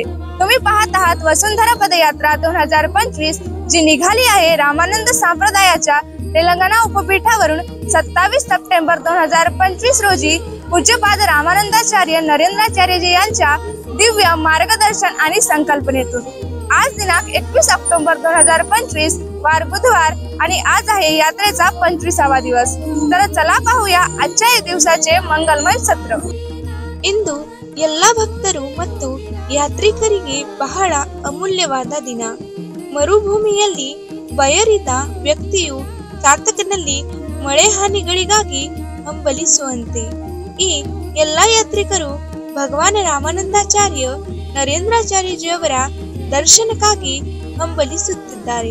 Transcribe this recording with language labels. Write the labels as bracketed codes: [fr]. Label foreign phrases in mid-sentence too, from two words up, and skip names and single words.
[mr] तुम्ही पाहत आहात वसुंधरा पदयात्रा 2025 जी निघाली आहे रामानंद संप्रदायाच्या तेलंगणा उपपीठावरून 27 सप्टेंबर 2025 रोजी पूज्यपाद रामानंदाचार्य नरेंद्राचार्यजी यांच्या दिव्य मार्गदर्शन आणि संकल्पनेतून। आज दिनांक 21 ऑक्टोबर 2025 वार बुधवार आणि आज आहे यात्रेचा 25वा दिवस। तर चला पाहूया आजच्या या दिवसाचे मंगलमय सत्र। [kn] ಇಂದು ಎಲ್ಲ ಭಕ್ತರು ಮತ್ತು ಯಾತ್ರಿಕರಿಗೆ ಬಹಳ ಅಮೂಲ್ಯವಾದ ದಿನ। ಮರುಭೂಮಿಯಲ್ಲಿ ಬಯರಿದ ವ್ಯಕ್ತಿಯು ಚಾತಕನಲ್ಲಿ ಮಳೆ ಹಾನಿಗಳಿಗಾಗಿ ಹಂಬಲಿಸುವಂತೆ ಈ ಎಲ್ಲ ಯಾತ್ರಿಕರು ಭಗವಾನ್ ರಾಮಾನಂದಾಚಾರ್ಯ ನರೇಂದ್ರಾಚಾರ್ಯಜಿಯವರ ದರ್ಶನಕ್ಕಾಗಿ ಹಂಬಲಿಸುತ್ತಿದ್ದಾರೆ।